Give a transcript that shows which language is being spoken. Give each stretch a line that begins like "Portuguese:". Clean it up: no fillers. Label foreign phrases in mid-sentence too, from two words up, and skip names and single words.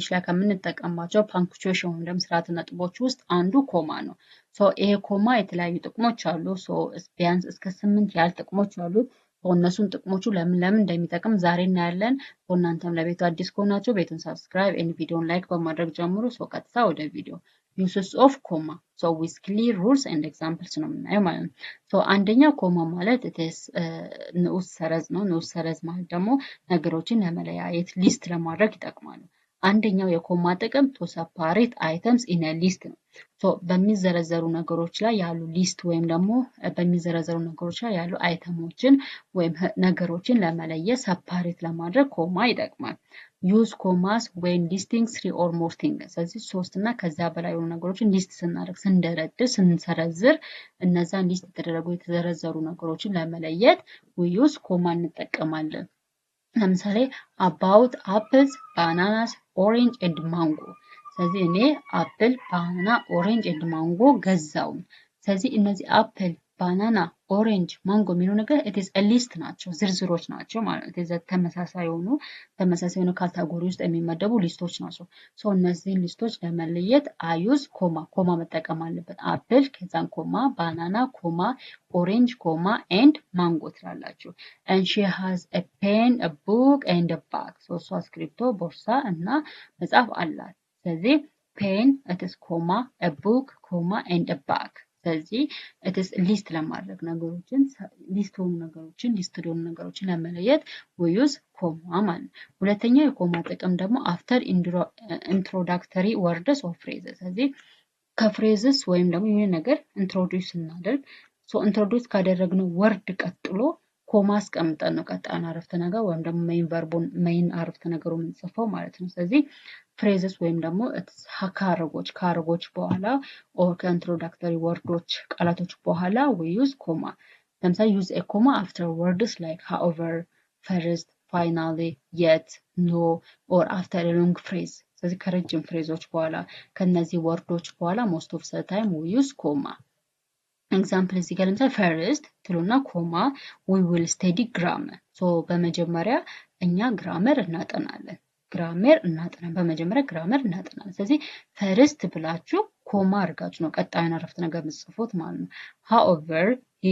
Amharic: ላይ ከምንጠቀምባቸው ፓንክቹዌሽን ወይም ደግሞ ስርዓተ ነጥቦች ውስጥ አንዱ ኮማ ነው። ይሄ ኮማ የተለያዩ ጥቅሞች አሉ። ቢያንስ እስከ 8 ያህል ጥቅሞች አሉት። እነሱን ጥቅሞቹ ለምን እንደሚጠቅም ዛሬ እናያለን። እናንተም ለቤቱ አዲስ ከሆናችሁ ቤቱን
English: subscribe and
Amharic: ቪዲዮን ላይክ በማድረግ ጀምሩ። ቀጥታ ወደ ቪዲዮ
English: uses of comma with clear rules and examples
Amharic: ነው የምናየው ማለት ነው። አንደኛው ኮማ ማለት ንዑስ ሰረዝ ነው። ንዑስ ሰረዝ ማለት ደግሞ ነገሮችን ለመለያየት ሊስት ለማድረግ ይጠቅማሉ። አንደኛው የኮማ ጥቅም
English: to separate items in a list
Amharic: ነው። በሚዘረዘሩ ነገሮች ላይ ያሉ ሊስት ወይም ደግሞ በሚዘረዘሩ ነገሮች ላይ ያሉ አይተሞችን ወይም ነገሮችን ለመለየት ሰፓሬት ለማድረግ ኮማ ይጠቅማል።
English: use commas when listing 3 or more things
Amharic: ስለዚህ 3 እና ከዛ በላይ የሆኑ ነገሮችን ሊስት ስናደርግ ስንሰረዝር እነዛን ሊስት የተዘረዘሩ ነገሮችን ለመለየት
English: we use
Amharic: ኮማ እንጠቀማለን። ለምሳሌ
English: about apples, bananas, orange and mango
Amharic: ስለዚህ እኔ
English: apple, banana, orange and mango
Amharic: ገዛው። ስለዚህ እነዚህ
English: apple, banana, orange, mango
Amharic: የሚሉ ነገር
English: it is a list
Amharic: ናቸው፣ ዝርዝሮች ናቸው ማለት ነው። ተመሳሳይ የሆኑ ካታጎሪ ውስጥ የሚመደቡ ሊስቶች ናቸው። እነዚህን ሊስቶች ለመለየት
English: I use
Amharic: ኮማ መጠቀም አለበት። አፕል ከዛን
English: comma, banana comma, orange comma and mango
Amharic: ትላላችሁ።
English: and she has a pen, a book and a bag
Amharic: እሷ እስክሪብቶ፣ ቦርሳ እና መጽሐፍ አላት። ስለዚህ
English: pen it is ኮማ a book comma and a bag
Amharic: ስለዚህ
English: it is list
Amharic: ለማድረግ ነገሮችን ሊስት የሆኑ ነገሮችን ለመለየት
English: we use comma
Amharic: ማለት ነው። ሁለተኛው የኮማ ጥቅም ደግሞ
English: after introductory words or phrases
Amharic: ስለዚህ ከፍሬዝስ ወይም ደግሞ የሆነ ነገር ኢንትሮዲዩስ እናደርግ ኢንትሮዲዩስ ካደረግነው ወርድ ቀጥሎ ኮማ አስቀምጠን ነው ቀጣዩን አረፍተ ነገር ወይም ደግሞ ሜይን አረፍተ ነገሩ የምንጽፈው ማለት ነው። ስለዚህ ፍሬዝስ ወይም ደግሞ ከአረጎች በኋላ ኦር ከኢንትሮዳክተሪ ወርዶች ቃላቶች በኋላ
English: we use comma።
Amharic: ለምሳሌ
English: use a comma after words like however, first, finally, yet, no or after a long phrase
Amharic: ስለዚህ ከረጅም ፍሬዞች በኋላ ከነዚህ ወርዶች በኋላ
English: most of the time we use comma።
Amharic: ኤግዛምፕል እዚህ ጋር ለምሳሌ ፈርስት ትሉና
English: comma we will study grammar
Amharic: በመጀመሪያ እኛ ግራመር እናጠናለን። በመጀመሪያ ግራመር እናጠናለን። ስለዚህ ፈርስት ብላችሁ ኮማ አድርጋችሁ ነው ቀጣዩን አረፍተ ነገር የምትጽፉት ማለት ነው።
English: however he